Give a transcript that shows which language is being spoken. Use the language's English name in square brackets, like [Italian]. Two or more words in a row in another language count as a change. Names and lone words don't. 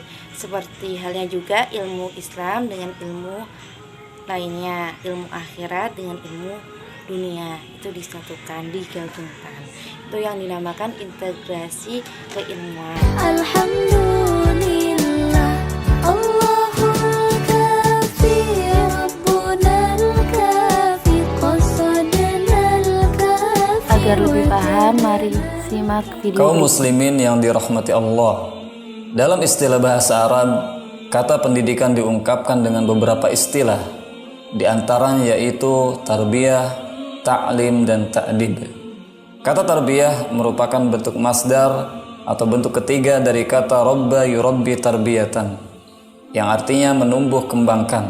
[Indonesian] Seperti halnya juga ilmu Islam dengan ilmu lainnya, ilmu akhirat dengan ilmu dunia, itu disatukan, digabungkan. Itu yang dinamakan integrasi keilmuan. Alhamdulillah, [Arabic] الله الكافي ربنا الكافي قصدنا الكافي. [Indonesian] Agar lebih paham, mari simak video. Kaum muslimin yang dirahmati Allah. Dalam istilah bahasa Arab, kata pendidikan diungkapkan dengan beberapa istilah. Di antaranya yaitu tarbiyah, ta'lim, dan ta'dib. Kata tarbiyah merupakan bentuk masdar atau bentuk ketiga dari kata [Arabic] ربى يربي تربية, [Indonesian] yang artinya menumbuh kembangkan.